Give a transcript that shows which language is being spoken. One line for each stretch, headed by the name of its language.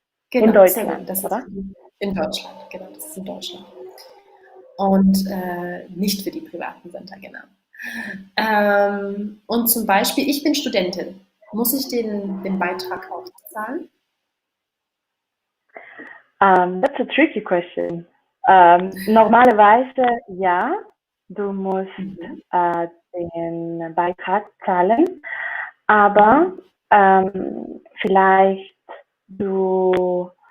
German: Genau, in Deutschland, das oder? Ist in Deutschland, genau, das ist in Deutschland. Und nicht für die privaten Sender, genau. Und zum Beispiel, ich bin Studentin. Muss ich den Beitrag auch zahlen?
English: That's a tricky question.
German: Normalerweise ja, du musst den Beitrag zahlen, aber vielleicht du